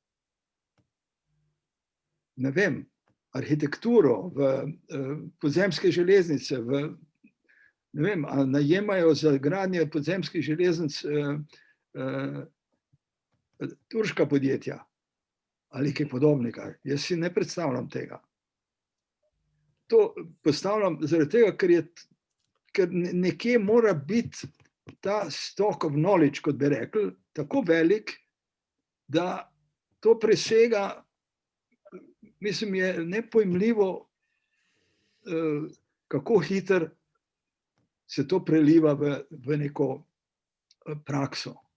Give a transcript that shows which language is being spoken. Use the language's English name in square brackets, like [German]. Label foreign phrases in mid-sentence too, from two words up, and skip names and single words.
[Slovenian] ne vem, arhitekturo, v podzemske železnice, v, ne vem, ali najemajo za gradnje podzemskih železnic turška podjetja ali kaj podobnega. Jaz si ne predstavljam tega. To postavljam zaradi tega, ker nekje mora biti ta [English] stock of knowledge, [Slovenian] kot bi rekli, tako velik, da to presega, mislim, je nepojmljivo, kako hiter se to preliva v neko prakso.